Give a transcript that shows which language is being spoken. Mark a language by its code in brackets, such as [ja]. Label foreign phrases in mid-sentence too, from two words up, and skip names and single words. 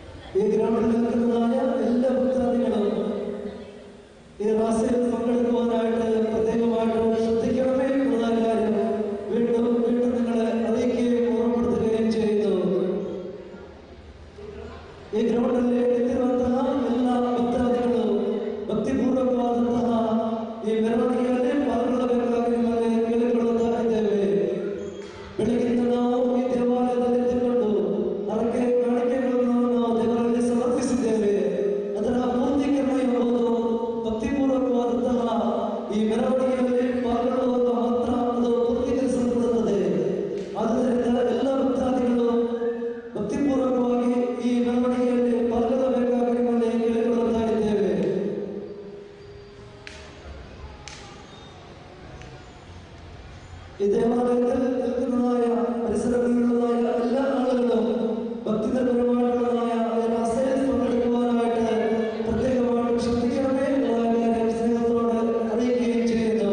[ml] ഈ ഗ്രൗണ്ടിൽ നിൽക്കുന്നതായ എല്ലാ ഭക്താദികളും ഈ റാസയിൽ പങ്കെടുക്കുവാനായിട്ട് പ്രത്യേകമായിട്ട് ശ്രദ്ധിക്കണമേ എന്നുള്ള കാര്യം വീണ്ടും വീണ്ടും നിങ്ങളെ അറിയിക്കുകയും ഓർമ്മപ്പെടുത്തുകയും ചെയ്യുന്നു. ഈ ഗ്രൗണ്ടിൽ എത്തിവന്ന എല്ലാ ഭക്താദികളും [kn] ಭಕ್ತಿಪೂರ್ವಕವಾದಂತಹ ಈ ಮೆರವಣಿಗೆಯಲ್ಲಿ ಪಾಲ್ಗೊಳ್ಳಬೇಕಾಗಿ ನಿಮಗೆ ಕೇಳಿಕೊಳ್ಳುತ್ತಾ ಇದ್ದೇವೆ. ಬೆಳಗಿನಿಂದ ನಾವು ಈ ದೇವಾಲಯದಲ್ಲಿ ನಿಂತುಕೊಂಡು ಹರಕೆ ಕಾಣಿಕೆಗಳನ್ನು ನಾವು ದೇವರಲ್ಲಿ ಸಮರ್ಪಿಸಿದ್ದೇವೆ. ಅದರ ಪೂರ್ಣೀಕರಣ ಎಂಬುದು ಭಕ್ತಿಪೂರ್ವಕವಾದಂತಹ ಈ ಮೆರವಣಿಗೆಯಲ್ಲಿ ಪಾಲ್ಗೊಳ್ಳುವಾಗ ಮಾತ್ರ ಅದು ಪೂರ್ಣೀಕರಿಸಲ್ಪಡುತ್ತದೆ. ಆದ್ದರಿಂದ ಎಲ್ಲ ಭಕ್ತಾದಿಗಳು ಭಕ್ತಿಪೂರ್ವಕವಾಗಿ ಈ ಮೆರವಣಿಗೆಯಲ್ಲಿ ಪಾಲ್ಗೊಳ್ಳಬೇಕಾಗಿ ನಿಮ್ಮಲ್ಲಿ ಕೇಳಿಕೊಳ್ಳುತ್ತಾ ಇದ್ದೇವೆ. [ml] ഈ ദേവാലയത്തിൽ നിൽക്കുന്നതായ പരിസരങ്ങളിലുള്ളതായ എല്ലാ ആളുകളും ഭക്തിപരമായിട്ടുള്ളതായ റാസയിൽ പങ്കെടുക്കുവാനായിട്ട് പ്രത്യേകമായിട്ട് ശ്രദ്ധിക്കണമേ എന്നുള്ള കാര്യം സ്നേഹത്തോട് അറിയിക്കുകയും ചെയ്യുന്നു.